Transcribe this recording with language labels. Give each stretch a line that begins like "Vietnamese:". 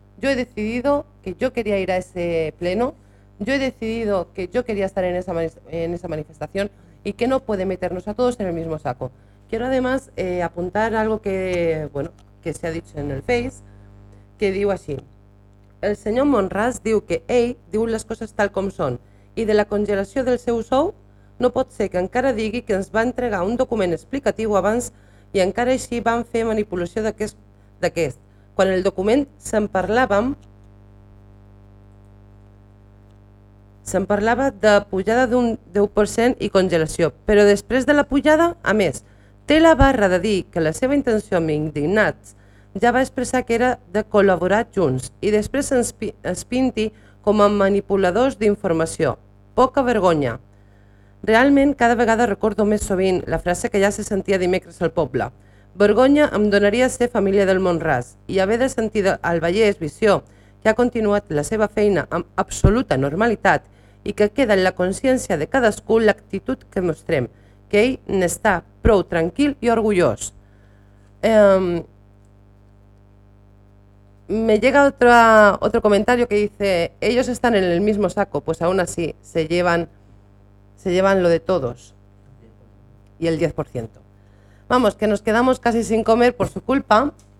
Spanish: Yo he decidido que yo quería ir a ese pleno, yo he decidido que yo quería estar en esa manifestación y que no puede meternos a todos en el mismo saco. Quiero además apuntar algo que, bueno, que se ha dicho en el Face, que digo así. El señor Monras dijo que
Catalan: ell diu
Spanish: las cosas tal como son y de la congelación
Catalan: del seu sou no pot ser que encara digui que ens va entregar un document explicatiu abans i encara així van fer manipulació d'aquest. Quan el document se'n parlava de pujada d'un 10% i congelació, però després de la pujada, a més, té la barra de dir que la seva intenció amb indignats ja va expressar que era de col·laborar junts i després es pinti com a manipuladors d'informació. Poca vergonya. Realment, cada vegada recordo més sovint la frase que ja se sentia dimecres al poble. Vergonya em donaria ser família del Monras i haver de sentir al Vallès Visió que ha continuat la seva feina amb absoluta normalitat i que queda en la consciència de cadascú l'actitud que mostrem, que ell n'està prou tranquil i orgullós.
Spanish: Me llega otro comentario que dice, ellos están en el mismo saco, pues aún así se llevan lo de todos y el 10%. Vamos, que nos quedamos casi sin comer por su culpa.